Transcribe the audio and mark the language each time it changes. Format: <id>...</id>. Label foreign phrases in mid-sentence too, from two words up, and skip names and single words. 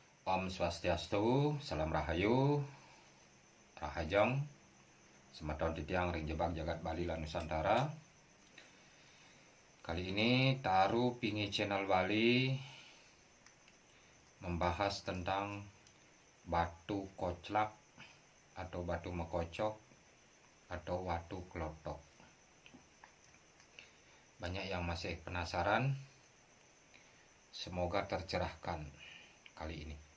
<ban>Om Swastiastu, Salam Rahayu, Rahajong, Semeton Titiang Ring Jebak Jagat Bali lan Nusantara.</ban> <id>Kali ini Taru Pingi Channel Bali membahas tentang batu koclak atau batu mekocok atau batu kelotok. Banyak yang masih penasaran, semoga tercerahkan kali ini.</id>